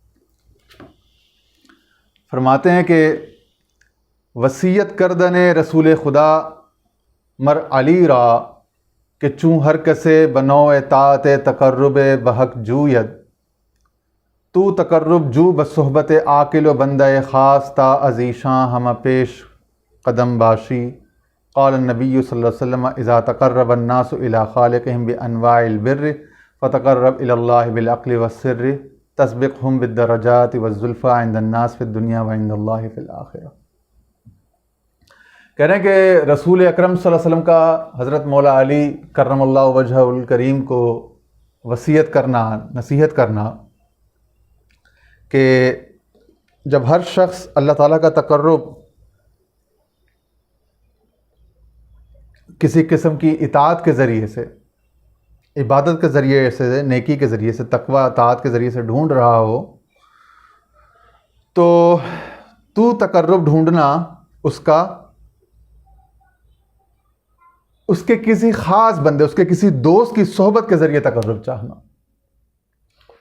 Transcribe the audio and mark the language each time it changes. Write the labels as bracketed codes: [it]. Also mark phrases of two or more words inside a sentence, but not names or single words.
[ur] فرماتے ہیں کہ [fa] وصیت کردن رسول خدا مر علی را کہ چوں ہر کسے بنو اطاعت تقرب بحق جوید، تو تقرب جو بصحبت عاقل و بندہ خاص تا عزیشاں ہم پیش قدم باشی. [ar] قال النبی صلی اللہ علیہ وسلم اذا تقرب الناس الى خالقهم بانواع البر فتقرب الى اللہ بالعقل والسر تسبقهم بالدرجات والزلفى عند الناس في الدنيا وعند اللہ في الآخرہ. [ur] کہہ رہے ہیں کہ رسول اکرم صلی اللہ علیہ وسلم کا حضرت مولا علی کرم اللہ وجہہ الکریم کو وصیت کرنا، نصیحت کرنا کہ جب ہر شخص اللہ تعالیٰ کا تقرب کسی قسم کی اطاعت کے ذریعے سے، عبادت کے ذریعے سے، نیکی کے ذریعے سے، تقوی اطاعت کے ذریعے سے ڈھونڈ رہا ہو، تو تقرب ڈھونڈنا اس کا، اس کے کسی خاص بندے، اس کے کسی دوست کی صحبت کے ذریعے تقرب چاہنا.